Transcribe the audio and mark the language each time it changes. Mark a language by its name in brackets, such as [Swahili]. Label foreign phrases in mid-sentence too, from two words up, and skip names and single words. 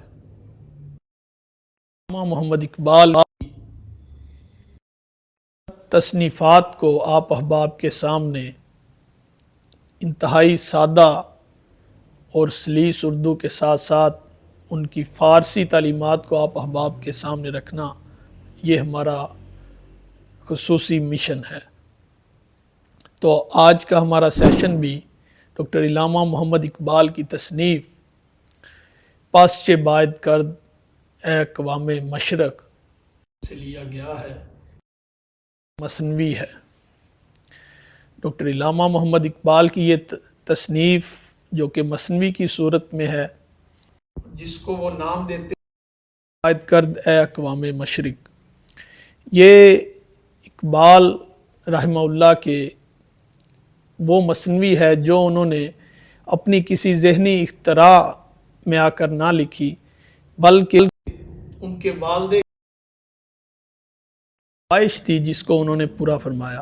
[Urdu] علامہ محمد اقبال تصنیفات کو آپ احباب کے سامنے انتہائی سادہ اور سلیس اردو کے ساتھ ساتھ ان کی فارسی تعلیمات کو آپ احباب کے سامنے رکھنا، یہ ہمارا خصوصی مشن ہے۔ تو آج کا ہمارا سیشن بھی ڈاکٹر علامہ محمد اقبال کی تصنیف پس چہ باید کرد اے اقوام مشرق سے لیا گیا ہے، مثنوی ہے۔ ڈاکٹر علامہ محمد اقبال کی یہ تصنیف جو کہ مثنوی کی صورت میں ہے، جس کو وہ نام دیتے ہیں باید کرد اے اقوام مشرق، یہ اقبال رحمہ اللہ کے وہ مثنوی ہے جو انہوں نے اپنی کسی ذہنی اختراع میں آ کر نہ لکھی، بلکہ ان کے والد خواہش تھی جس کو انہوں نے پورا فرمایا۔